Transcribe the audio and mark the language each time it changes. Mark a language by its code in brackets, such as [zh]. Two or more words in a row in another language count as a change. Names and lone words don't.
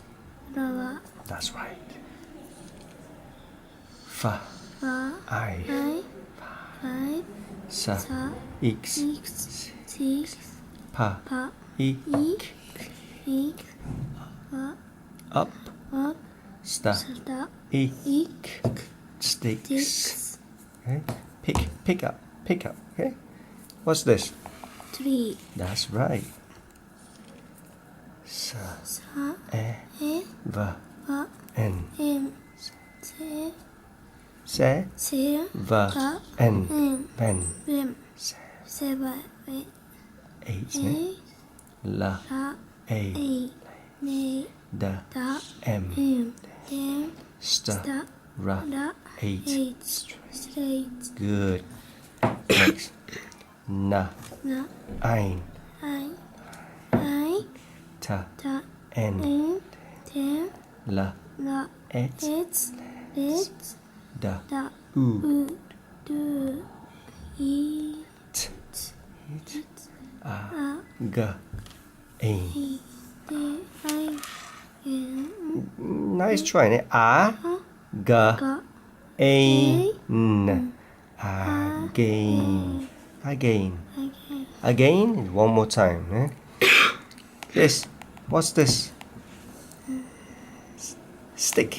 [en] ra, That's right. Fa. fa, I. I, five, Sa. sa, X. six, Pa. pa, I. ik, ik, fa, Up. up, Sta. sta, I. ik, Sticks. six, Okay. Pick up. Pick up. Okay. What's this? three, That's right. Sa. sa, E. e, Va. va, N. em, se, Se. se, Va. va, N. em, Pen. vem, Se. seven, Eight. eight, La. la, A. eight, ne, Da. da, M. em, dem, Sta. sta, Ra. da, Eight. eight, straight, Good. Next. Na. na, Ein. I, Ta. ta, N. em, tem, La. la, Et. et, let, Da. da, U. do, eat, T. A. a, G. Ein. e, de, I, em, Nice try. A. a, G. ga, Ein. Again. Again. Again. One more time. This. What's this? Stick.